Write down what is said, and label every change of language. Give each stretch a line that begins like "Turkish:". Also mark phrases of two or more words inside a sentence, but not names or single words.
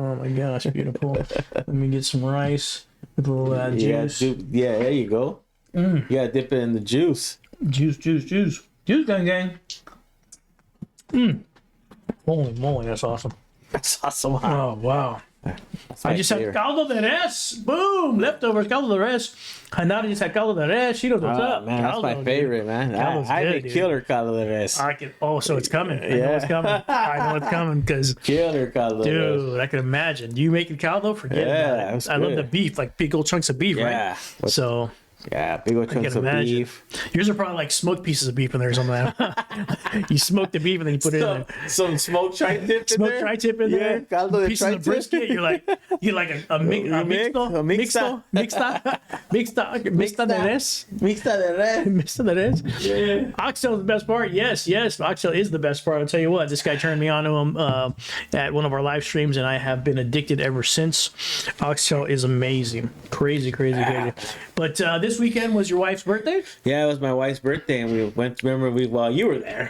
English: Oh my gosh, beautiful. Let me get some rice. With a little juice. Yeah, there you go. You gotta dip it in the juice. Juice, gang. Holy moly, that's awesome. That's awesome. Oh, wow. I just had
Spanish: caldo de res.
English: Boom! Leftovers,
Spanish: caldo de res.
English: Hanada just had
Spanish: caldo de res.
English: She knows what's up. Man, caldo, that's my favorite, dude. man. Caldo's I good, make dude. killer
Spanish: caldo de res.
English: So it's coming. I know it's coming. I know it's coming because, Killer
Spanish: caldo de res.
English: dude, I can imagine. Do you make the caldo? Forget Yeah, about that's it. I love good. the beef, like big old chunks of beef, Yeah. right? So Yeah, big old I can chunks of imagine. beef. Yours are probably like smoked pieces of beef in there or something. You smoke the beef and then you put it in there. Some smoked tri-tip in Smoked there. tri-tip in Yeah, there.
Spanish: caldo de
English: Pieces of tri-tip. brisket. You're like a
Spanish: mixta de res. Mixta de res. Mixta de res.
English: Yeah. Oxtail is the best part. Yes, oxtail is the best part. I'll tell you what, this guy turned me on to him at one of our live streams, and I have been addicted ever since. Oxtail is amazing. Crazy. But this weekend was your wife's birthday? Yeah, it was my wife's birthday, and we went. Remember, you were there.